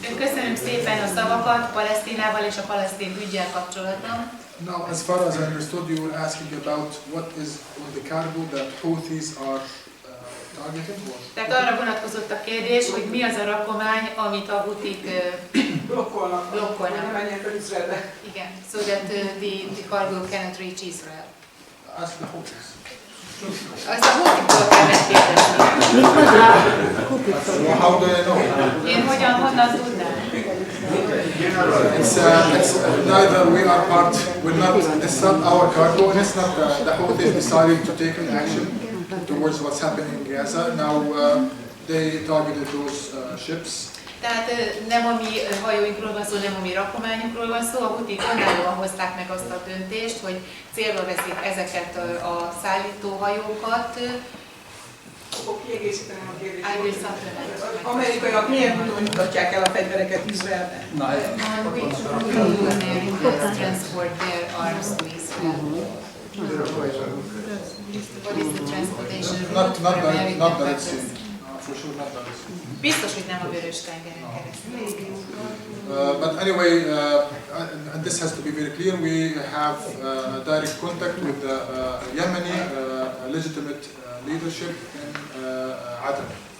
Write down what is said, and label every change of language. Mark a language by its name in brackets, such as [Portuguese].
[Hungarian] Köszönöm szépen a szavakat Palesztinával és a palesztin üggyel kapcsolatban. [English] Now, as far as I understood, you were asking about what is on the cargo that Houthis are targeted. [Hungarian] Tehát arra vonatkozott a kérdés, hogy mi az a rakomány, amit a hutik blokkolnak. Nem menjen fel Izraelbe. Igen, [English] so that the cargo cannot reach Israel. Ask the Houthis. [Hungarian] Azt a hutiktól kell megkérdezni. [English] How do I know? [Hungarian] Én honnan tudnám? [English] It's neither we are part, it's not our cargo, and it's not the Houthis decided to take an action towards what's happening in Gaza. Now they targeted those ships. [Hungarian] Tehát nem a mi hajóinkról van szó, nem a mi rakományunkról van szó, a hutik önállóan hozták meg azt a döntést, hogy célba veszik ezeket a szállítóhajókat. Akkor kiegészíteném a kérdést. Az Amerikaiak milyen úton jutatják el a fegyvereket Izraelbe? [English] On which route do Americans transport their arms to Israel? What is the transportation route for American weapons? For sure, not the Red Sea. [Hungarian] Biztos, hogy nem a Vörös-tengeren keresztül. [English] But anyway, and this has to be very clear, we have direct contact with the Yemeni legitimate leadership in Aden.